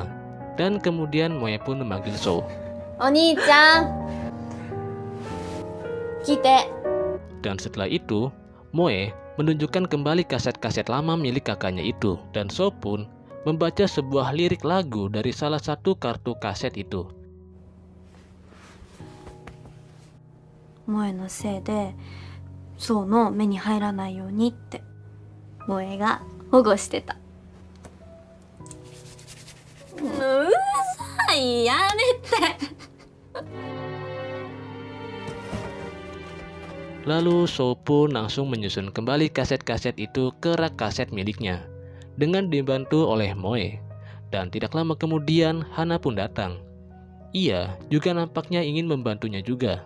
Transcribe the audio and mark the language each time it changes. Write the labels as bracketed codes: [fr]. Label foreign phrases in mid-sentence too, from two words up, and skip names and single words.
[id] Dan kemudian Moe pun memanggil Shou. [ja] "お兄ちゃん、来て." [id] Dan setelah itu, Moe menunjukkan kembali kaset-kaset lama milik kakaknya itu. Dan Shou pun membaca sebuah lirik lagu dari salah satu kartu kaset itu. [ja] 萌えのせいでそうの目に入らないようにって萌えが保護してた。うるさい、やめて。 [id] Lalu Shou pun langsung menyusun kembali kaset-kaset itu ke rak kaset miliknya dengan dibantu oleh Moe. Dan tidak lama kemudian Hana pun datang. Ia juga nampaknya ingin membantunya juga.